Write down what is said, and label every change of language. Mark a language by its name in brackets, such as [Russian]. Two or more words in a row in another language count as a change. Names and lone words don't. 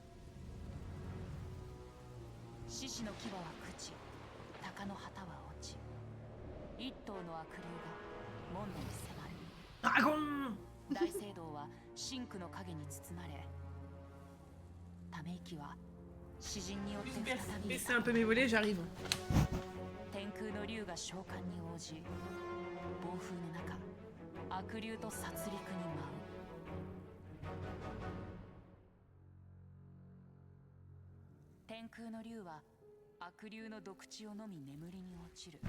[Japanese] 獅子の牙は朽ち、鷹の旗は落ち、一頭の悪竜が門に迫る。 Dragon. 大聖堂は真空の影に包まれ、ため息は詩人によって再び [French] Baissez un peu mes volets, j'arrive. [Japanese] 天空の竜が召喚に応じ、暴風の中悪竜と殺戮に舞う。天空の竜は悪竜の毒血を飲み眠りに落ちる。